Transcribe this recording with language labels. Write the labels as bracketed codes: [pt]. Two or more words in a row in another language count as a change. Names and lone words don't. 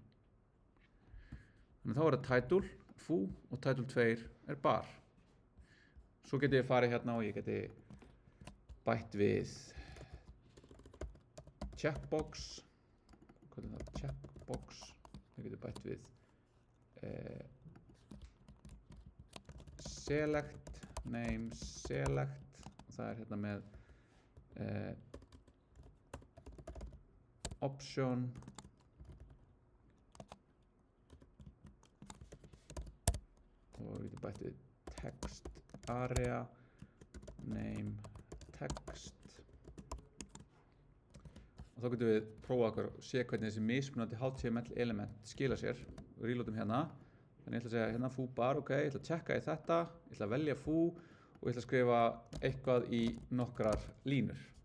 [is] Þannig þá það title, foo og title 2 bar. Svo geti ég farið hérna og ég geti bætt við checkbox. Hvað það? Checkbox. Ég geti bætt við select, [en] name select. [is] Og það hérna með option og við getum bætt við [en] text area name text [is] og þá getum við prófa okkur og sé hvernig þessi mismunandi [en] HTML element [is] skila sér og reloadum hérna. Þannig ég ætla að segja hérna foo bar, ok, ég ætla að checka í þetta, ég ætla að velja foo og ég ætla að skrifa eitthvað í nokkrar línur.